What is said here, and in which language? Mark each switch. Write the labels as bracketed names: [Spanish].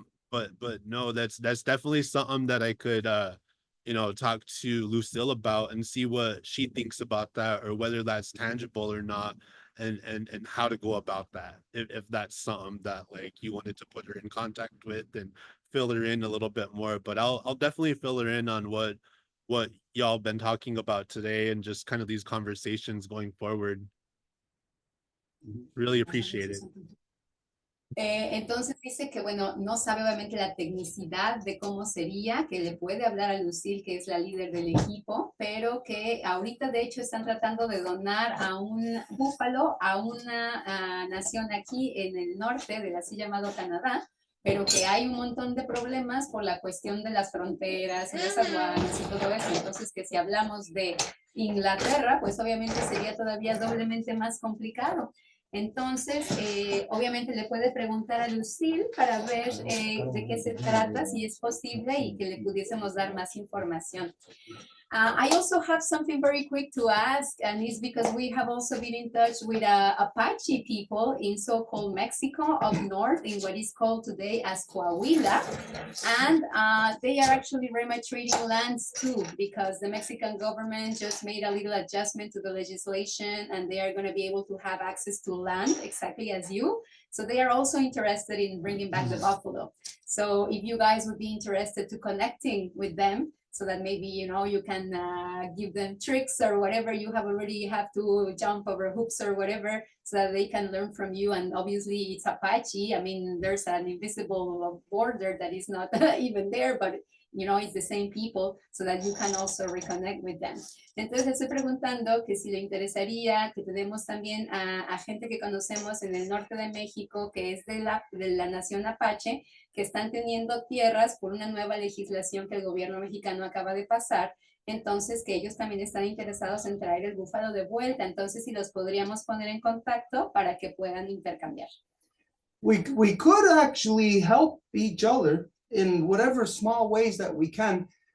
[English] But no, that's definitely something that I could you know, talk to Lucille about and see what she thinks about that, or whether that's tangible or not, and how to go about that, if that's something that like you wanted to put her in contact with and fill her in a little bit more. But I'll definitely fill her in on what y'all been talking about today, and just kind of these conversations going forward. Really appreciate it. [Spanish] Entonces dice que, bueno, no sabe obviamente la tecnicidad de cómo sería, que le puede hablar a Lucille, que es la líder del equipo, pero que ahorita de hecho están tratando de donar a un búfalo a una nación aquí en el norte del así llamado Canadá, pero que hay un montón de problemas por la cuestión de las fronteras y las aduanas y todo eso. Entonces, que si hablamos de Inglaterra, pues obviamente sería todavía doblemente más complicado. Entonces, obviamente le puede preguntar a Lucille para ver de qué se trata, si es posible, y que le pudiésemos dar más información. [English] I also have something very quick to ask, and it's because we have also been in touch with Apache people in so-called Mexico up north in what is called today as Coahuila, and they are actually rematriating lands too, because the Mexican government just made a little adjustment to the legislation, and they are going to be able to have access to land exactly as you. So they are also interested in bringing back the buffalo. So if you guys would be interested to connecting with them, so that maybe, you know, you can give them tricks or whatever you have already have to jump over hoops or whatever, so that they can learn from you. And obviously it's Apache. I mean, there's an invisible border that is not even there, but you know, it's the same people, so that you can also reconnect with them. [Spanish] Entonces estoy preguntando que si le interesaría que tenemos también a gente que conocemos en el norte de México, que es de la nación Apache, que están teniendo tierras por una nueva legislación que el gobierno mexicano acaba de pasar. Entonces, que ellos también están interesados en traer el búfalo de vuelta. Entonces, si los podríamos poner en contacto para que puedan intercambiar. [English] We could actually help each other in whatever small ways that we can.